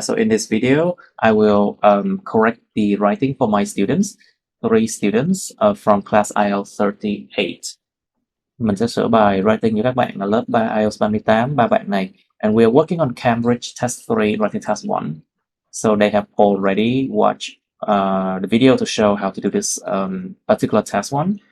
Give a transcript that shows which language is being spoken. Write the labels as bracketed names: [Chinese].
[English] So in this video, I will correct the writing for my students, 3 students from class IELTS 38. [Vietnamese] Mình sẽ sửa bài writing cho các bạn ở lớp 3 IELTS 38, 3 bạn này. [English] And we are working on Cambridge Test 3 Writing Task 1. So they have already watched the video to show how to do this particular task 1.